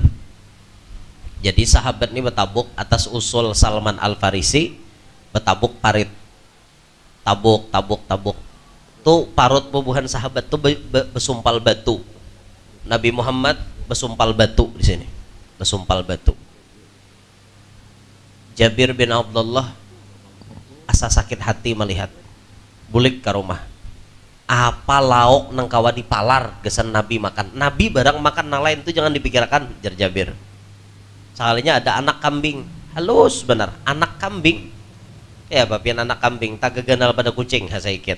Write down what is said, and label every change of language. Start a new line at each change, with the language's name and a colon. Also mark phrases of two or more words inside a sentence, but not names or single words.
Banjar: Jadi sahabat ini betabuk atas usul Salman Al-Farisi, betabuk parit. Tabuk. Tuh parut bubuhan sahabat tuh besumpal batu. Nabi Muhammad besumpal batu di sini. Besumpal batu. Jabir bin Abdullah asa sakit hati melihat bulik ke rumah. Apa lauk nang kawa dipalar gesan Nabi makan. Nabi barang makan nang lain itu jangan dipikirkan, jar Jabir. Sekalinya ada anak kambing. Halus benar, anak kambing. Ya bapian anak kambing tak geganal pada kucing hasaikit.